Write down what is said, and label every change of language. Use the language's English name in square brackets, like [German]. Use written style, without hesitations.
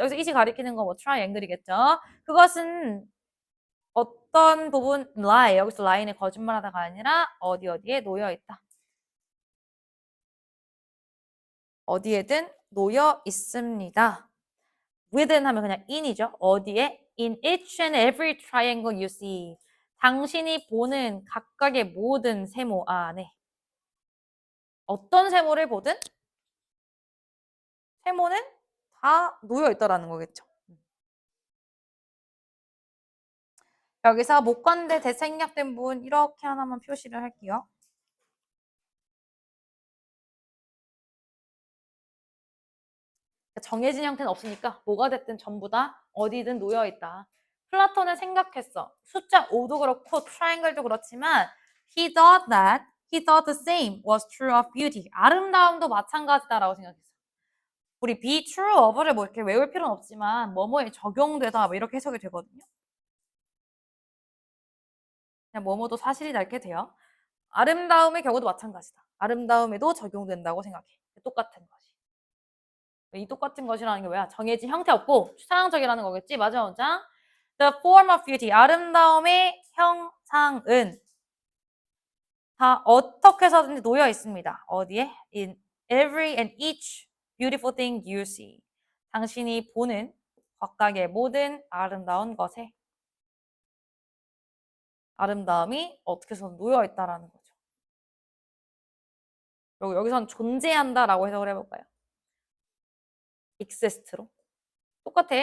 [Korean] 여기서 it이 가리키는 거 뭐 트라이앵글이겠죠. 그것은 어떤 부분 lie. 여기서 lie는 거짓말하다가 아니라 어디에 놓여 있다. 어디에든 놓여 있습니다. within 하면 그냥 in이죠. 어디에? [English] In each and every triangle you see. [Korean] 당신이 보는 각각의 모든 세모 안에. 어떤 세모를 보든 세모는 다 놓여 있다라는 거겠죠. 여기서 목관대 대생략된 부분 이렇게 하나만 표시를 할게요. 정해진 형태는 없으니까 뭐가 됐든 전부 다 어디든 놓여 있다. 플라톤은 생각했어. 숫자 5도 그렇고 트라이앵글도 그렇지만 [English] he thought the same was true of beauty. [Korean] 아름다움도 마찬가지다라고 생각했어. 우리 be true of를 뭐 이렇게 외울 필요는 없지만 뭐뭐에 적용되다 뭐 이렇게 해석이 되거든요. 그냥 뭐뭐도 사실이다 이렇게 돼요. 아름다움의 경우도 마찬가지다. 아름다움에도 적용된다고 생각해. 똑같은 것이. 이 똑같은 것이라는 게 뭐야? 정해진 형태 없고 추상적이라는 거겠지? 맞아, 원장? [English] The form of beauty. [Korean] 아름다움의 형상은 다 어떻게 해서든지 놓여 있습니다. 어디에? [English] In every and each beautiful thing you see. [Korean] 당신이 보는 각각의 모든 아름다운 것에 아름다움이 어떻게 해서든 놓여 있다라는 거죠. 그리고 여기선 존재한다라고 해석을 해볼까요? exist로. 똑같아.